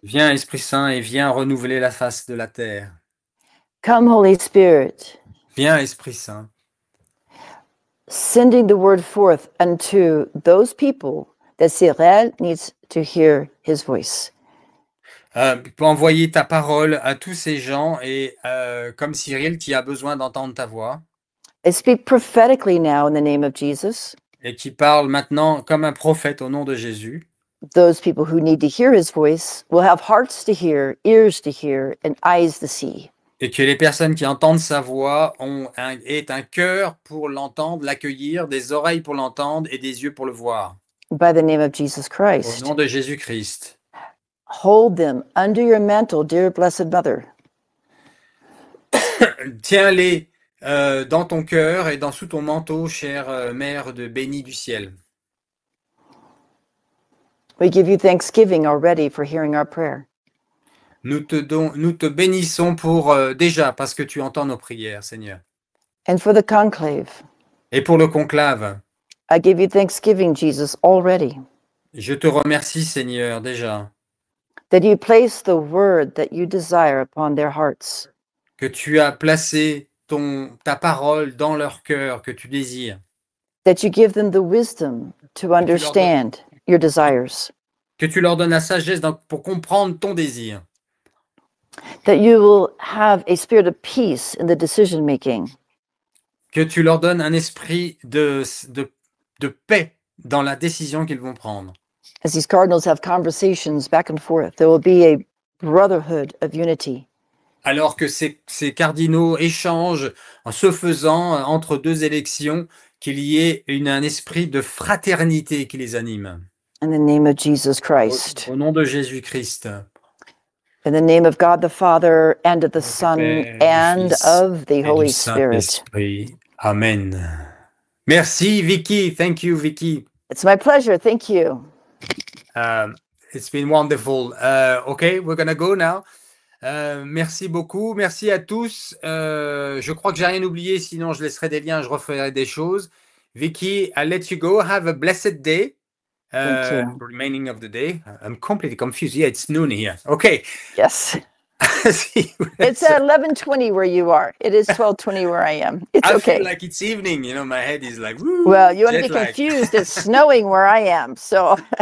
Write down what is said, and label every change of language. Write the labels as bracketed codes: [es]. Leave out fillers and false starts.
[fr] Viens, Esprit Saint, et viens renouveler la face de la terre. [en] Come, Holy Spirit. [fr] Viens, Esprit Saint. [en] Sending the word forth unto those people that Cyril needs to hear his voice. [fr] Pour envoyer ta parole à tous ces gens et comme Cyril qui a besoin d'entendre ta voix. [en] I speak prophetically now in the name of Jesus. [fr] Et qui parle maintenant comme un prophète au nom de Jésus. [en] Those people who need to hear his voice will have hearts to hear, ears to hear, and eyes to see. [fr] Et que les personnes qui entendent sa voix aient un cœur pour l'entendre, l'accueillir, des oreilles pour l'entendre et des yeux pour le voir. [en] By the name of Jesus Christ. [fr] Au nom de Jésus-Christ. [en] Hold them under your mantle, dear blessed mother. [fr] Tiens-les dans ton cœur et sous ton manteau, chère mère de bénie du ciel. [en] We give you thanksgiving already for hearing our prayer. [fr] Nous te bénissons pour déjà parce que tu entends nos prières, Seigneur. [en] And for the conclave, [fr] Et pour le conclave, [en] I give you thanksgiving, Jesus, already, [fr] je te remercie, Seigneur, déjà, [en] that you place the word that you desire upon their hearts, [fr] que tu as placé ta parole dans leur cœur, que tu désires, [en] that you give them the wisdom to understand your desires, [fr] que tu leur donnes la sagesse pour comprendre ton désir, [en] that you will have a spirit of peace in the decision making, [fr] que tu leur donnes un esprit de paix dans la décision qu'ils vont prendre. [en] as these cardinals have conversations back and forth. There will be a brotherhood of unity. [fr] Alors que ces cardinaux échangent en se faisant entre deux élections, qu'il y ait un esprit de fraternité qui les anime. [en] In the name of Jesus Christ. [fr] Au nom de Jésus-Christ. [en] In the name of God the Father, and of the Son, and of the Holy Spirit. Amen. [fr] Merci, [en] Vicky. Thank you, Vicky. It's my pleasure. Thank you. It's been wonderful. Okay, we're gonna go now. [fr] Merci beaucoup. Merci à tous. Je crois que j'ai rien oublié, sinon je laisserai des liens, je referai des choses. [en] Vicky, I'll let you go. Have a blessed day. Thank you. Remaining of the day. I'm completely confused. Yeah, it's noon here. Okay. Yes. It's 11:20 where you are. It is 12:20 where I am. It's okay. I feel like it's evening. You know, my head is like, woo. Well, you want to be confused. It's snowing where I am. So.